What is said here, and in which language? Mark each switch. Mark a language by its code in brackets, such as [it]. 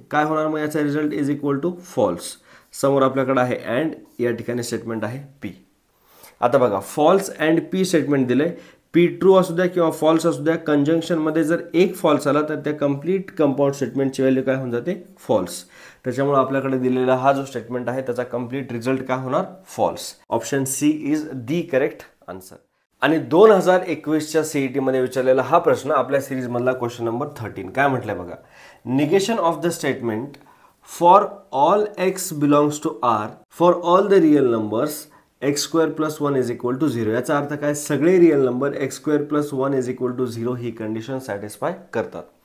[mr] काय होणार मग, याचा result [en] Is equal to false. [mr] समोर आपल्याकडे आहे अँड, या ठिकाणी स्टेटमेंट आहे पी. आता बघा, फॉल्स अँड पी स्टेटमेंट दिलंय. पी ट्रू असू द्या किंवा फॉल्स असू द्या, कंजंक्शनमध्ये जर एक फॉल्स आला तर त्या कंप्लीट कंपाऊंड स्टेटमेंटची व्हॅल्यू काय होऊन जाते, फॉल्स. त्याच्यामुळे आपल्याकडे दिलेला हा जो स्टेटमेंट आहे त्याचा कंप्लीट रिझल्ट काय होणार, false. [en] Option C is the correct answer. [mr] आणि 2021च्या सीईटी मध्ये विचारलेला हा प्रश्न आपल्या सिरीज मधला क्वेश्चन नंबर 13. काय म्हटलंय बघा, [en] Negation of the statement for all X belongs to R for all the real numbers X square plus 1 is equal to 0. [mr] याचा अर्थ काय, सगळे real number [en] x square plus 1 is equal to 0 [mr] he condition satisfy करतात.